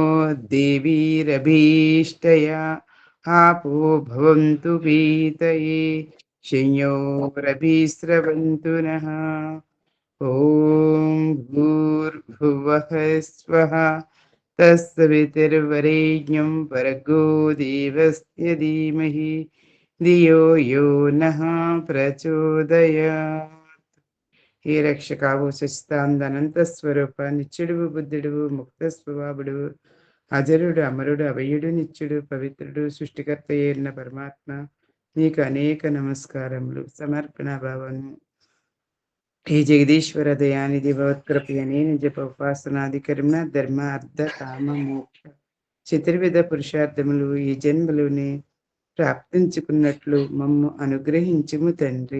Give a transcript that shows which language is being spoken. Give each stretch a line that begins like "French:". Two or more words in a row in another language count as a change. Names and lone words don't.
Sanskrit: देवीरभीष्टया आपो भवन्तु पीतये शंयोरभिस्रवन्तु नः ॐ भूर्भुवः स्वः तत्सवितुर्वरेण्यं भर्गो देवस्य धीमहि धियो यो नः प्रचोदयात्
Telugu: హే రక్షకావు సచితానంద స్వరూప నిత్యుడు బుద్ధుడు ముక్త స్వభావుడు అజరుడు అమరుడు అభయుడు నిత్యుడు పవిత్రుడు సృష్టికర్త అయిన పరమాత్మ నీకు అనేక నమస్కారములు సమర్పణ భావము. హే జగదీశ్వర దయానిధి భగవత్కృపయనే జప ఉపాసనాది కర్మ ధర్మ అర్థ కామ మోక్ష చతుర్విధ పురుషార్థములు ఈ జన్మలోనే ప్రాప్తించుకున్నట్లు మమ్ము అనుగ్రహించుము తండ్రి.